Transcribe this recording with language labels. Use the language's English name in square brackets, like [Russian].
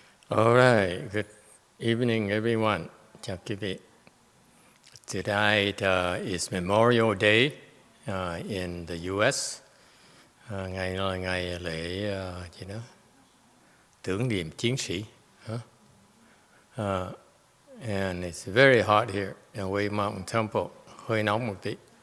[English] All right, good evening, everyone. [Vietnamese] Chào quý vị. [English] Today is Memorial Day in the U.S. [Vietnamese] Ngày là ngày lễ tưởng niệm chiến sĩ. [English] And it's very hot here in Way Mountain Temple. [Vietnamese] Hơi nóng một tí.